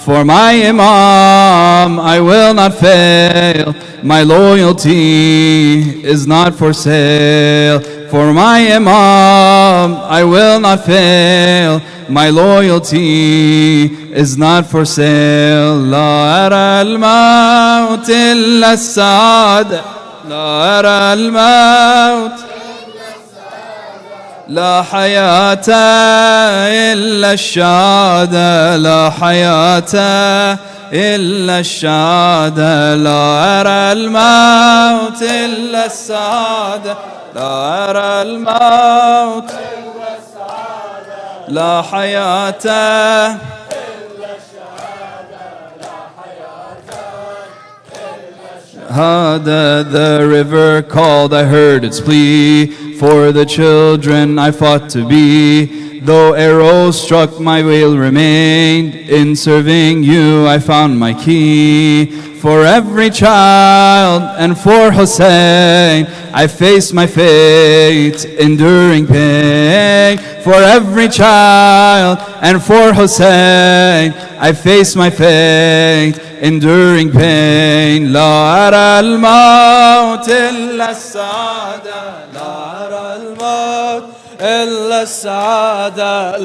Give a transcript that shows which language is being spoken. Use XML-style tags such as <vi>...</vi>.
<en>For my Imam, I will not fail. My loyalty is not for sale. For my Imam, I will not fail. My loyalty is not for sale.</en> <ar>لا أرى الموت إلا السعادة. لا أرى الموت لا حياة إلا الشهادة. لا حياة إلا الشهادة. لا أرى الموت إلا السعادة. لا أرى الموت لا حياة</ar> <en>Hada, the river called, I heard its plea. For the children I fought to be. Though arrows struck, my will remained. In serving you I found my key. For every child and for Hussein I face my fate, enduring pain. For every child and for Hussein I face my fate, enduring pain.</en> <ar>لا أرى الموت إلا السعادة. لا أرى الموت إلا السعادة.</ar>